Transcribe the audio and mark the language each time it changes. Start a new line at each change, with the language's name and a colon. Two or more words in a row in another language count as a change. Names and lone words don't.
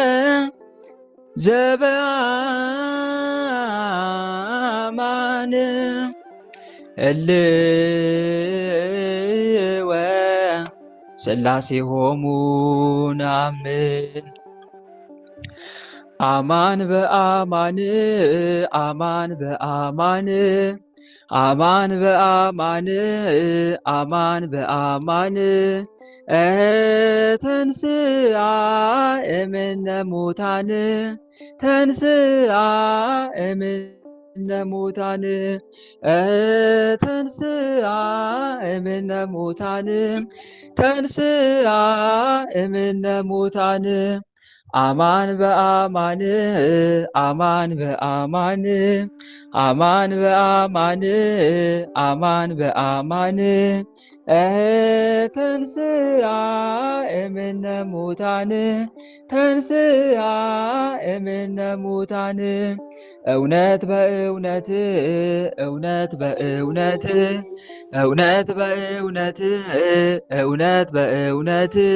Geez: ዘበአማን እልወ ሥላሴሆሙ ነአምን። አማን በአማን አማን በአማን አማን በአማን አማን በአማን ተንሥአ እምነ ሙታን ተንሥአ እምነ ሙታን ተንሥአ እምነ ሙታን ተንሥአ እምነ ሙታን አማን በአማን አማን በአማን አማን በአማን አማን በአማን ተንሥአ እምነ ሙታን ተንሥአ እምነ ሙታን
Amharic: እውነት በእውነት እውነት በእውነት እውነት በእውነት እውነት በእውነት